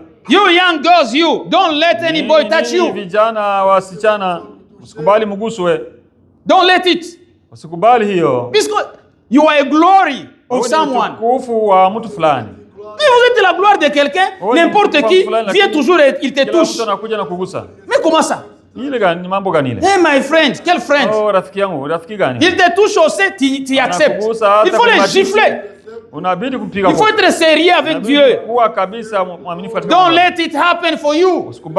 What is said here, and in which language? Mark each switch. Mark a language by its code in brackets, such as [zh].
[en] You young girls, you don't let any boy touch you. Don't let it. Because you are a glory of someone. [fr] Mais vous êtes la gloire de quelqu'un, n'importe qui vient toujours et il te touche. Mais comment ça? [en] Hey my friend, [fr] quel friend? Il te touche aussi, tu acceptes. Il faut les gifler. Il faut être sérieux avec Dieu. [en] Don't let it happen for you.